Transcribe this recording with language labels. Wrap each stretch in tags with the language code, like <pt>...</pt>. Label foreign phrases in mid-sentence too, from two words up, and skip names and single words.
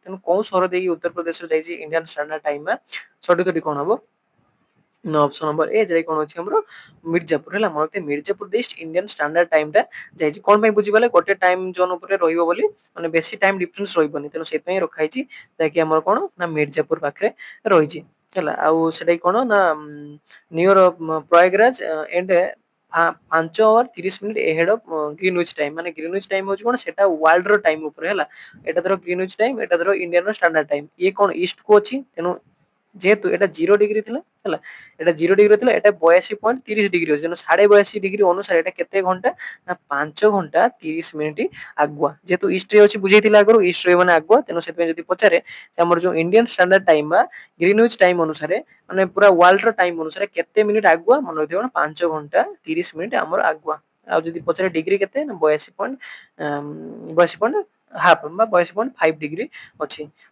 <or>ତେଣୁ କୋଉ ସହର ଦେଇକି ଉତ୍ତରପ୍ରଦେଶର ଯାଇଛି ଇଣ୍ଡିଆନ ଷ୍ଟାଣ୍ଡାର୍ଡ ଟାଇମ ବା ସଠିକଟି କଣ ହବ ନା ଅପସନ ନମ୍ବର ଏ ଯାଇ କଣ ଅଛି ଆମର ମିର୍ଜାପୁର ହେଲା। ମୋର ମିର୍ଜାପୁର ଦେଇ ଇଣ୍ଡିଆନ ଷ୍ଟାଣ୍ଡାର୍ଡ ଟାଇମ ଟା ଯାଇଛି। କଣ ପାଇଁ ବୁଝିପାରିଲେ ଗୋଟେ ଟାଇମ ଜୋନ ଉପରେ ରହିବ ବୋଲି, ମାନେ ବେଶୀ ଟାଇମ ଡିଫରେନ୍ସ ରହିବନି। ତେଣୁ ସେଥିପାଇଁ ରଖା ହେଇଛି ଯାହାକି ଆମର କଣ ନା ମିର୍ଜାପୁର ପାଖରେ ରହିଛି ହେଲା। ଆଉ ସେଟା କଣ ନା ନିୟର ପ୍ରୟାଗରାଜ ଏଣ୍ଡ</or> <en>5 hours 30 minutes ahead of greenwich time</en> <or>ମାନେ</or> <en>greenwich time</en> <or>ହଉଛି କଣ ସେଟା ୱାର୍ଲଡ ର ଟାଇମ ଉପରେ ହେଲା। ଏଟା ଧର</or> <en>greenwich time</en> <or>ଏଟା ଧର ଇଣ୍ଡିଆନ ଷ୍ଟାଣ୍ଡାର୍ଡ ଟାଇମ, ଇଏ କଣ ଇଷ୍ଟ କୁ ଅଛି। ତେଣୁ ଯେହେତୁ ଏଟା 0 ଡିଗ୍ରୀ ଥିଲା ହେଲା, ଏଟା 0 ଡିଗ୍ରୀ ଥିଲା, ଏଟା 82.30 ଡିଗ୍ରୀ ଅଛି। 82.5 ଡିଗ୍ରୀ ଅନୁସାରେ ଏଟା କେତେ ଘଣ୍ଟା ନା 5 ଘଣ୍ଟା 30 ମିନିଟ ଆଗୁଆ। ଯେହେତୁ ଇଷ୍ଟ ରେ ଅଛି ବୁଝେଇଥିଲା ଆଗରୁ ଇଷ୍ଟ ରେ ମାନେ ଆଗୁଆ, ତେଣୁ ସେଥିପାଇଁ ଯଦି ପଚାରେ ଆମର ଯୋଉ ଇଣ୍ଡିଆନ ଷ୍ଟାଣ୍ଡାର୍ଡ ଟାଇମ ବା ଗ୍ରୀନୱିଚ ଟାଇମ ଅନୁସାରେ ମାନେ ପୁରା ୱାର୍ଲଡ ର ଟାଇମ ଅନୁସାରେ କେତେ ମିନିଟ ଆଗୁଆ ମନେ ରଖିଥିବ ନା 5 ଘଣ୍ଟା 30 ମିନିଟ ଆମର ଆଗୁଆ ଆଉ ଯଦି ପଚାରେ ଡିଗ୍ରୀ କେତେ ନା 82.5 ବା 82.5 ଡିଗ୍ରୀ ଅଛି।</or>